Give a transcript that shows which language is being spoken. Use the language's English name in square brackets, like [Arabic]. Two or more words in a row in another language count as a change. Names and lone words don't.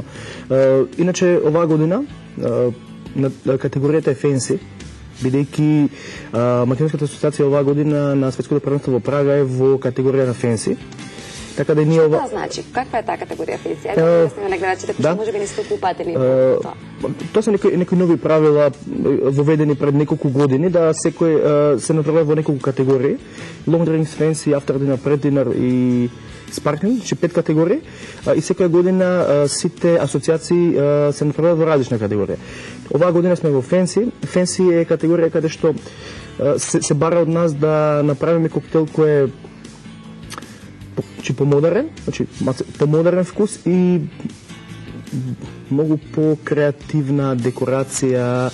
[Macedonian] Иначе оваа година категоријата е фенси, бидејќи Македонската асоциација оваа година на светското првенство во Прага е во категорија на фенси. Така да ние Што значи? Каква е таа категорија фенси? Ајде да сме на гледачите кои можеби не се упатени во тоа. Тоа се некои нови правила воведени пред неколку години да секој се направува во неколку категории. [English] Long drinks, fancy, after dinner, pred dinner и sparkling, [Macedonian] че 5 категории и секоја година сите асоциации се направуваат во различна категорија. Оваа година сме во fancy. Fancy е категорија каде што се бара од нас да направиме коктел кој е помодерен, значи помодерен вкус и многу по-креативна декорација.